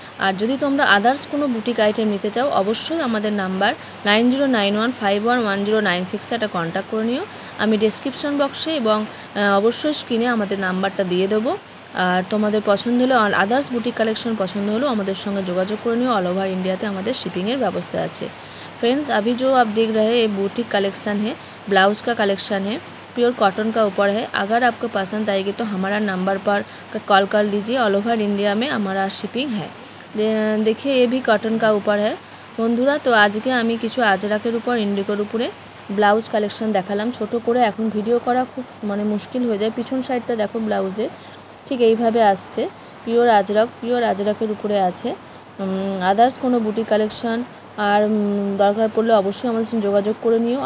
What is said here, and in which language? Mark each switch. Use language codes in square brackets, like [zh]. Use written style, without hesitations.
[bn] আর যদি তোমরা আদার্স কোনো বুটিক আইটেম নিতে চাও অবশ্যই আমাদের নাম্বার 9091511096 একটা কন্ট্যাক্ট করে নিও। আমি ডেসক্রিপশন বক্সে এবং অবশ্যই স্ক্রিনে আমাদের নাম্বারটা দিয়ে দেবো। আর তোমাদের পছন্দ হলো আর আদার্স বুটিক কালেকশন পছন্দ হলো আমাদের সঙ্গে যোগাযোগ করে নিও। অল ओवर इंडिया আমাদের শিপিংয়ের ব্যবস্থা আছে। [hi] फ्रेंड्स, अभी जो आप देख रहे हैं ये बुटीक कलेक्शन है, ब्लाउज़ का कलेक्शन है, प्योर कॉटन का ऊपर है। अगर आपको पसंद आएगी तो हमारा नंबर पर कॉल कर लीजिए। ऑल ओवर इंडिया में हमारा शिपिंग है। देखिए ये भी कॉटन का ऊपर है বন্ধুরা। [bn] তো আজকে আমি কিছু আজরাকের উপর ইন্ডিগোর উপরে ব্লাউজ কালেকশন দেখালাম ছোট করে। এখন ভিডিও করা খুব মুশকিল হয়ে যায়। পিছন সাইডটা দেখো ব্লাউজে ঠিক এইভাবে আসছে। পিওর আজরাকের উপরে আছে। আদার্স কোনো বুটিক কালেকশন আর দরকার পড়লে অবশ্যই আমাদের সঙ্গে যোগাযোগ করে নিও।